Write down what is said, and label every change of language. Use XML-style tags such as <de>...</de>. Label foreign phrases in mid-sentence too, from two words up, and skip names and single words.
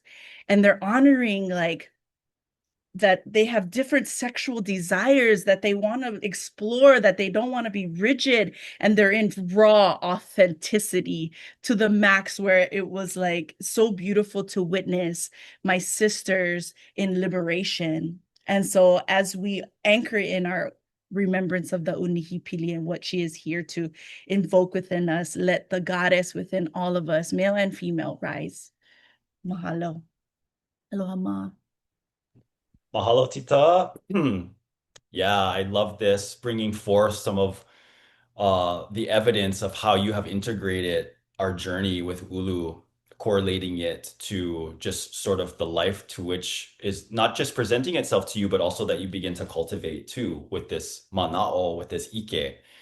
<en>And they're honoring like that they have different sexual desires that they want to explore, that they don't want to be rigid, and they're in raw authenticity to the max, where it was like so beautiful to witness my sisters in liberation. And so as we anchor in our remembrance of the Unihipili and what she is here to invoke within us, let the goddess within all of us, male and female, rise.</en> <haw>Mahalo. Aloha ma. Mahalo,</haw> <en>Tita. Yeah, I love this, bringing forth some of the evidence of how you have integrated our journey with Ulu, correlating it to just sort of the life to which is not just presenting itself to you, but also that you begin to cultivate too with this mana'o, with this ike.</en>